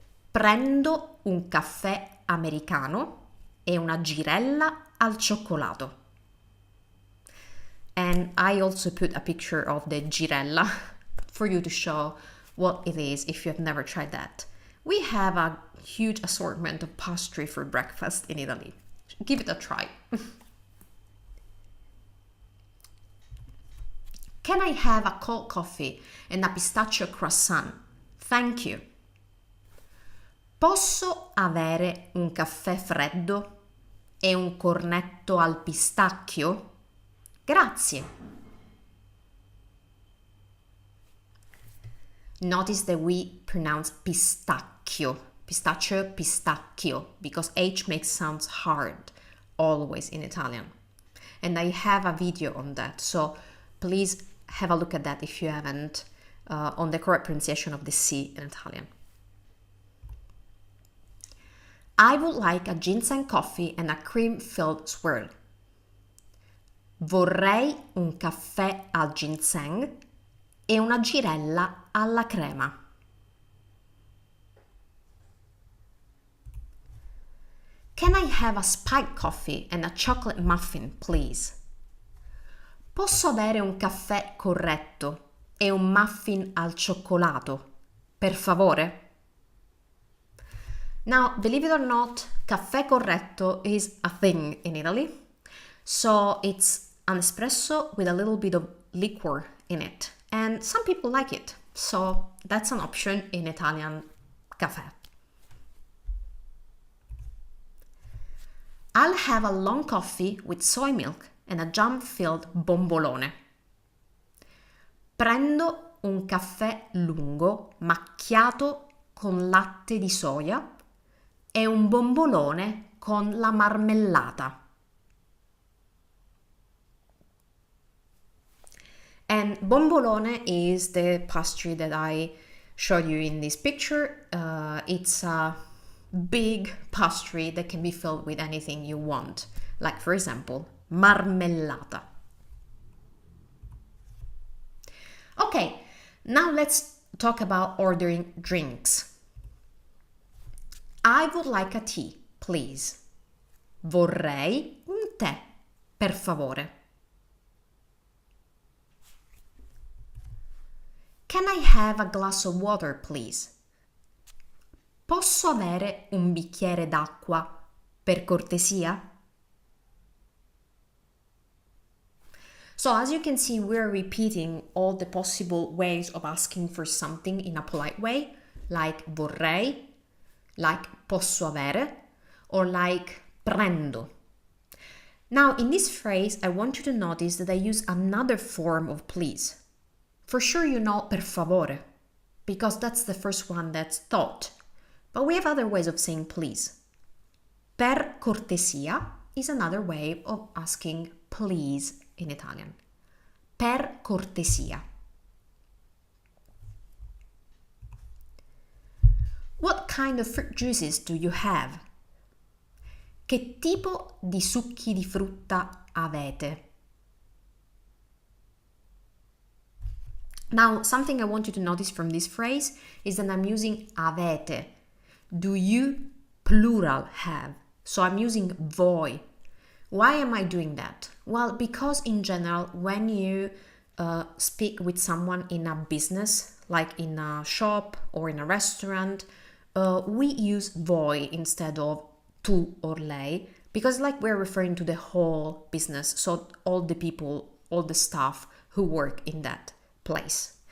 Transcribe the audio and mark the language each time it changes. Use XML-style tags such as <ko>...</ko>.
<it>Prendo un caffè americano e una girella al cioccolato.</it> <en>And I also put a picture of the girella for you to show what it is if you have never tried that. We have a huge assortment of pastry for breakfast in Italy. Give it a try. Can I have a cold coffee and a pistachio croissant? Thank you.</en> <it>Posso avere un caffè freddo e un cornetto al pistacchio? Grazie.</it> <en>Notice that we pronounce pistacchio, pistacchio, because H makes sounds hard always in Italian. And I have a video on that, so please have a look at that if you haven't, on the correct pronunciation of the C in Italian. I would like a ginseng coffee and a cream-filled swirl.</en> <it>Vorrei un caffè al ginseng e una girella alla crema.</it> <en>Can I have a spiked coffee and a chocolate muffin, please?</en> <it>Posso avere un caffè corretto e un muffin al cioccolato, per favore?</it> <en>Now, believe it or not, caffè corretto is a thing in Italy. So it's an espresso with a little bit of liquor in it. And some people like it. So that's an option in Italian caffè. I'll have a long coffee with soy milk and a jam-filled bombolone.</en> <it>Prendo un caffè lungo macchiato con latte di soia e un bombolone con la marmellata.</it> <en>And bombolone is the pastry that I showed you in this picture. It's a big pastry that can be filled with anything you want. Like, for example, marmellata. Okay, now let's talk about ordering drinks. I would like a tea, please.</en> <it>Vorrei un tè, per favore.</it> <en>Can I have a glass of water, please?</en> <it>Posso avere un bicchiere d'acqua, per cortesia?</it> <en>So as you can see, we're repeating all the possible ways of asking for something in a polite way, like vorrei, like posso avere, or like prendo. Now, in this phrase, I want you to notice that I use another form of please. For sure you know per favore, because that's the first one that's taught. But we have other ways of saying please. Per cortesia is another way of asking please in Italian.</en> <it>Per cortesia.</it> <en>What kind of fruit juices do you have?</en> <it>Che tipo di succhi di frutta avete?</it> <en>Now, something I want you to notice from this phrase is that I'm using avete. Do you plural have? So I'm using voi. Why am I doing that? Well, because in general, when you speak with someone in a business, like in a shop or in a restaurant, we use voi instead of tu or lei, because like we're referring to the whole business, so all the people, all the staff who work in that place.</en>